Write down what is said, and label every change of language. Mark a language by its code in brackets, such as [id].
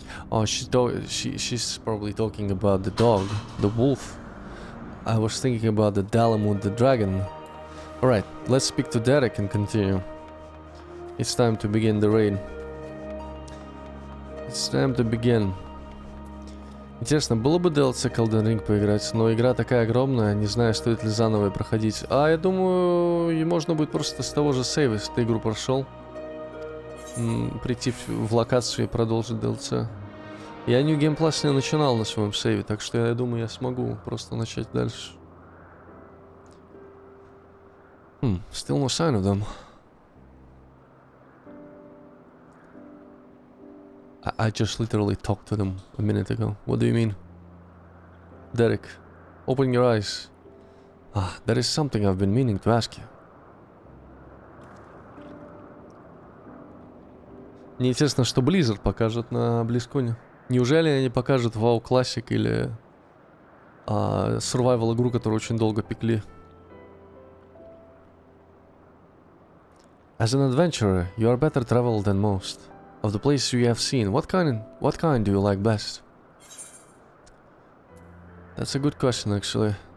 [en] Oh, she's probably talking about the dog, the wolf. I was thinking about the Dalamut, the dragon. Alright, let's speak to Derek and continue. It's time to begin the raid. It's time to begin. [ru] Интересно, было бы DLC к Elden Ring поиграть, но игра такая огромная, не знаю, стоит ли заново проходить. А я думаю, и можно будет просто с того же сейва, если ты игру прошел, прийти в локацию и продолжить DLC. Я New Game Plus не начинал на своем сейве, так что я думаю, я смогу просто начать дальше. [en] Still no sign of them. I just literally talked to them a minute ago. What do you mean? Derek, open your eyes. Ah, there is something I've been meaning to ask you. [ru] Мне интересно, что Blizzard покажет на BlizzCon. Неужели они покажут WoW Classic или survival игру, которую очень долго пекли? [en] As an adventurer, you are better traveled than most. Of the places you have seen, what kind do you like best? That's a good question, actually.